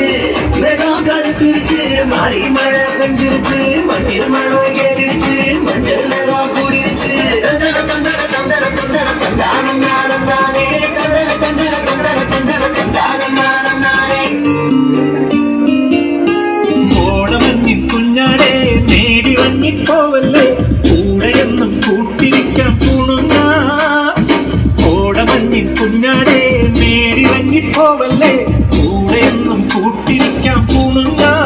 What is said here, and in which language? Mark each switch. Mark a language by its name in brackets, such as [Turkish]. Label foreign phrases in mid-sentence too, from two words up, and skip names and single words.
[Tamil] மேகம் கருத்துருச்சு மாறி மழை பெஞ்சிருச்சு மண்ணில் மழை கேட்டுருச்சு மஞ்சள் நேரம் கூடிருச்சு தந்தர தந்தர தந்தர தந்தர தந்தானம் நானம் நானே தந்தர தந்தர தந்தர தந்தர தந்தானம் நானம் நானே [Malayalam] ഓണമഞ്ഞിൻ കുഞ്ഞാടേ നേടി വന്നിപ്പോവല്ലേ കൂടെയൊന്നും കൂട്ടിരിക്കാൻ പൂണുന്ന ഓണമഞ്ഞിൻ കുഞ്ഞാടേ നേടി വന്നിപ്പോവല്ലേ കൂടെയൊന്നും കൂട്ടിരിക്കാൻ പൂണുന്ന